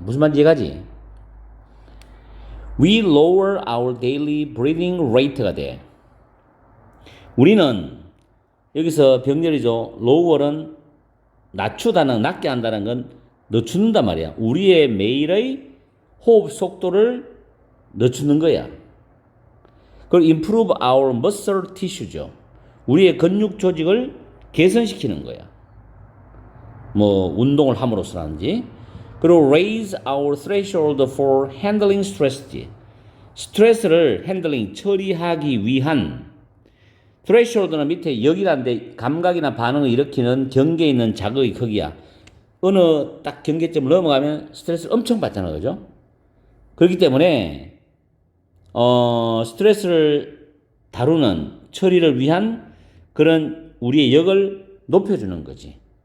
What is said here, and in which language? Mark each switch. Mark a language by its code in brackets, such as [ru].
[ko] 무슨 말인지 이해가지? [en] We lower our daily breathing rate가 돼. [ko] 우리는 여기서 병렬이죠. lower은 낮추다는, 낮게 한다는 건 늦춘단 말이야. 우리의 매일의 호흡 속도를 늦추는 거야. [en] 그리고 improve our muscle tissue죠. [ko] 우리의 근육 조직을 개선시키는 거야. 뭐 운동을 함으로써라든지. [en] 그리고 raise our threshold for handling stress지. [ko] 스트레스를 핸들링, 처리하기 위한 threshold는 밑에 여기란데 감각이나 반응을 일으키는 경계에 있는 자극의 크기야. 어느 딱 경계점을 넘어가면 스트레스를 엄청 받잖아요. 그죠? 그렇기 때문에 스트레스를 다루는 처리를 위한 그런 우리의 역을 높여주는 거지.